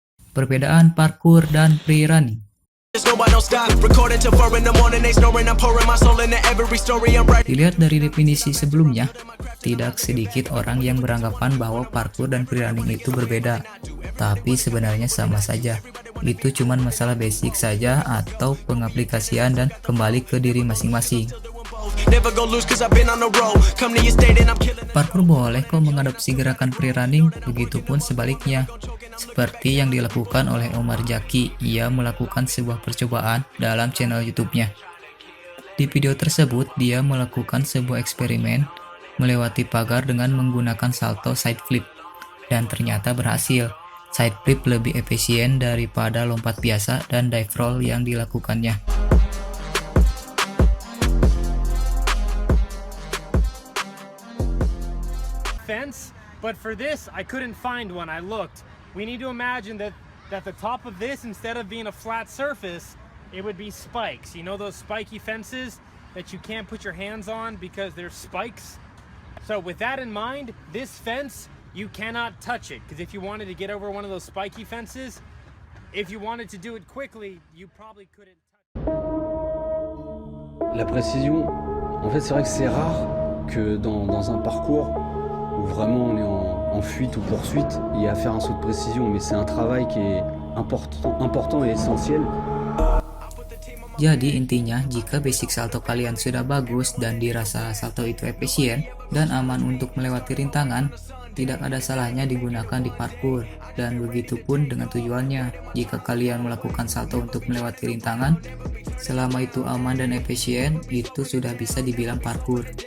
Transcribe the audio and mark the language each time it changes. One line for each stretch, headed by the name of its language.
Indonesian: Perbedaan parkour dan free running. Dilihat dari definisi sebelumnya, tidak sedikit orang yang beranggapan bahwa parkour dan free running itu berbeda. Tapi sebenarnya sama saja. Itu cuma masalah basic saja atau pengaplikasian dan kembali ke diri masing-masing.
English: Never go lose cause I've been on the road. Come to your state and I'm killing.
Indonesian: Parkour boleh kok mengadopsi gerakan free running, begitupun sebaliknya. Seperti yang dilakukan oleh Omar Jaki, ia melakukan sebuah percobaan dalam channel YouTube-nya. Di video tersebut, dia melakukan sebuah eksperimen melewati pagar dengan menggunakan salto side flip, dan ternyata berhasil. Side flip lebih efisien daripada lompat biasa dan dive roll yang dilakukannya.
English: Fence, but for this I couldn't find one. I looked. We need to imagine that the top of this, instead of being a flat surface, it would be spikes. You know those spiky fences that you can't put your hands on because there's spikes? So with that in mind, this fence, you cannot touch it, because if you wanted to get over one of those spiky fences, if you wanted to do it quickly, you probably couldn't touch it.
French: La précision, en fait c'est vrai que c'est rare que dans un parcours où vraiment on est en fuite ou poursuite, il y a à faire un saut de précision, mais c'est un travail qui est important et essentiel.
Indonesian: Jadi intinya, jika basic salto kalian sudah bagus dan dirasa salto itu efisien dan aman untuk melewati rintangan, tidak ada salahnya digunakan di parkour. Dan begitu pun dengan tujuannya. Jika kalian melakukan salto untuk melewati rintangan, selama itu aman dan efisien, itu sudah bisa dibilang parkour.